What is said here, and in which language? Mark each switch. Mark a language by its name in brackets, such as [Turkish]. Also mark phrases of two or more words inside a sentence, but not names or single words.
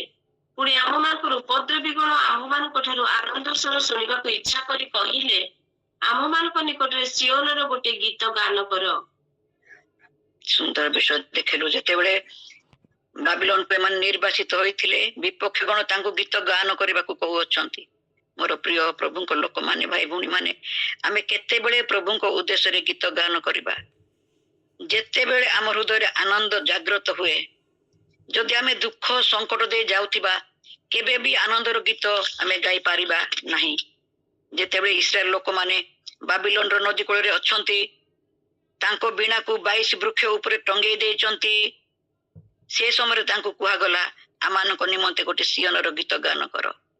[Odia] ପୁଣି ଆମମାନଙ୍କର ଉପଦ୍ରବୀଗଣ ଆମମାନଙ୍କ ଠାରୁ ଆନନ୍ଦ ସ୍ୱର ଶୁଣିବାକୁ ଇଚ୍ଛା କରି କହିଲେ, ଆମମାନଙ୍କ ନିକଟରେ ସିଓନର ଗୋଟେ ଗୀତ ଗାନ କର। ସୁନ୍ଦର ବିଷୟ ଦେଖିଲୁ। ଯେତେବେଳେ ବାବିଲୋନକୁ ଏମାନେ ନିର୍ବାସିତ ହୋଇଥିଲେ, ବିପକ୍ଷ ଗଣ ତାଙ୍କୁ ଗୀତ ଗାନ କରିବାକୁ କହୁଅଛନ୍ତି। ମୋର ପ୍ରିୟ ପ୍ରଭୁ କୁ ଲୋକ ମାନେ ଭାଇ ଭଉଣୀ ମାନେ ଆମେ କେତେବେଳେ ପ୍ରଭୁ କୁ ଉଦ୍ଦେଶ୍ୟ ରେ ଗୀତ ଗାନ କରିବା ଯେତେବେଳେ ଆମ ହୃଦୟ ଆନନ୍ଦ ଜାଗ୍ରତ ହୁଏ ଯଦି ଆମେ ଦୁଃଖ ସଙ୍କଟ ଦେଇ ଯାଉଥିବା କେବେ ବି ଆନନ୍ଦର ଗୀତ ଆମେ ଗାଇ ପାରିବା ନାହିଁ। ଯେତେବେଳେ ଇସ୍ରାଏଲ ଲୋକ ମାନେ ବାବିଲୋନ ର ନଦୀ କୂଳ ରେ ଅଛନ୍ତି ତାଙ୍କ ବୀଣା କୁ 22 ବୃକ୍ଷ ଉପରେ ଟଙ୍ଗାଇ ଦେଇଛନ୍ତି ସେ ସମୟ ତାଙ୍କୁ କୁହା ଗଲା ଆମମାନଙ୍କ ନିମନ୍ତେ ଗୋଟେ ସିୟୋନର ଗୀତ ଗାନ କର।